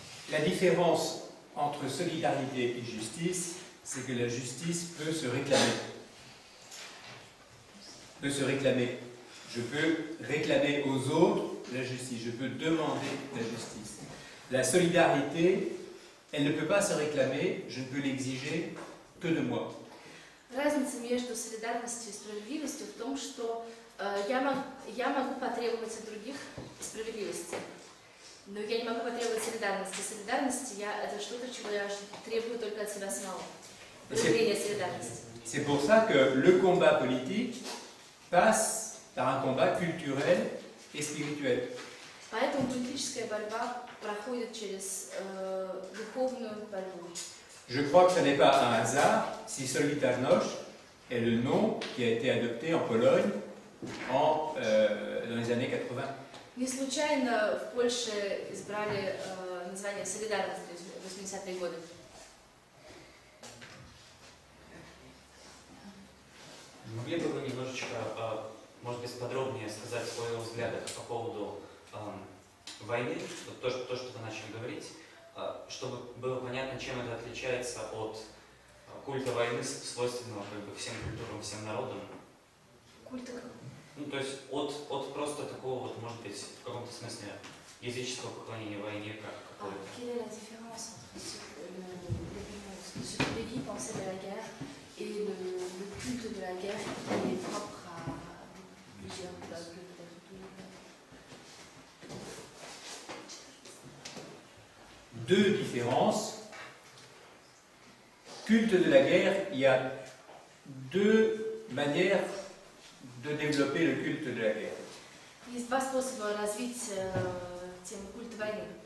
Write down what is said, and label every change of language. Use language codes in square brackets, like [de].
[fr] La différence entre solidarité et justice, c'est que la justice peut se réclamer. Je peux réclamer aux autres la justice, je peux demander la justice. La solidarité, elle ne peut pas se réclamer, je ne peux l'exiger que de moi. [ru] Разница между солидарностью и справедливостью в том, что я могу потребовать от других справедливости, но я не могу потребовать солидарности. Солидарность это что-то, чего я требую только от себя самого. Проявление солидарности. [fr] C'est pour ça que le combat politique passe par un combat culturel et spirituel. [ru] Поэтому политическая борьба проходит через духовную борьбу. [fr] Je crois que ce n'est pas un hasard si Solidarność est le nom qui a été adopté en Pologne dans les années 80. [ru] Не случайно в Польше избрали название «Солидарность» в 80-е годы. Могли бы вы немножечко, может быть, подробнее сказать свои взгляды по поводу войны, вот то, что вы начали говорить, чтобы было понятно, чем это отличается от культа войны, свойственного как бы всем культурам, всем народам? Культа? Ну, то есть от просто такого, вот, может быть, в каком-то смысле языческого поклонения войне, как какое-то. [fr] Quelle est la différence entre ce que les Grecs pensaient de la guerre et le culte de la guerre qui est propre à plusieurs peuples, peut-être tous les peuples? Deux différences. Culte de la guerre, il y a deux manières de développer le culte de la guerre. [ru] Есть два способа развить тему культа войны.